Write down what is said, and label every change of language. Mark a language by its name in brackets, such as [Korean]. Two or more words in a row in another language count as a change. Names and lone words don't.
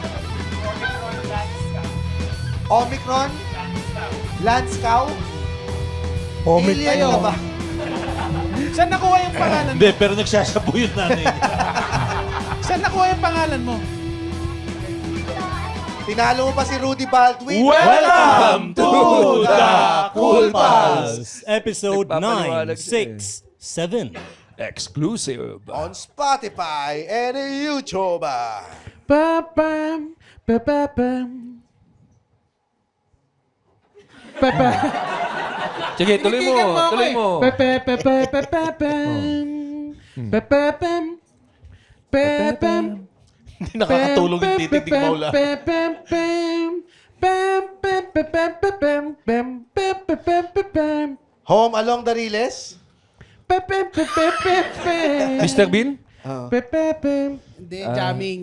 [Filipino] Omicron? Landscow? Alien ka ba? Saan nakuha yung pangalan mo? Hindi, pero nagsasabu yung nanay niya. Saan nakuha yung pangalan mo? Tinalo mo pa si Rudy Baldwin. [English] Welcome to the Cool Pals! Episode [Filipino] Nagpapaliwanag 9, siya eh. 6, 7. [English] Exclusive. On Spotify and YouTube. Papam, papapam. Papa. [Filipino] Sige, tuloy mo. Tinitigan ako Tuloy eh. mo. Papapapapapam. Papapam. Papam. Hindi nakakatulong yung titig ni Paula. Home Along the Riles. Mr. Bean? Hindi, jamming.